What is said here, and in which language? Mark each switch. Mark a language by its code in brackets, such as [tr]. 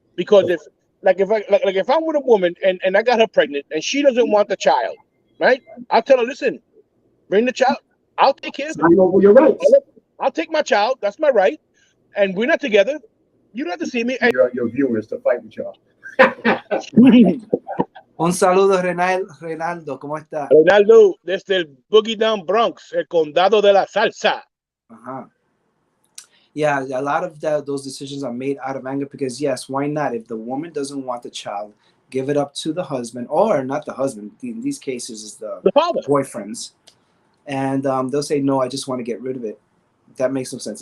[en] Because if I'm with a woman and I got her pregnant and she doesn't want the child, right? I'll tell her, listen, bring the child. I'll take care of it. I know your rights. I'll take my child. That's my right. And we're not together. You don't have to see me. Your viewers to fight with y'all. [es] Un saludo, Reinaldo. ¿Cómo está? Reinaldo, desde el Boogie Down Bronx, el condado de la salsa. [en] Yeah, a lot of those decisions are made out of anger because, yes, why not? If the woman doesn't want the child, give it up to the husband, or not the husband. In these cases, is the father, boyfriends. And they'll say, no, I just want to get rid of it. That makes no sense.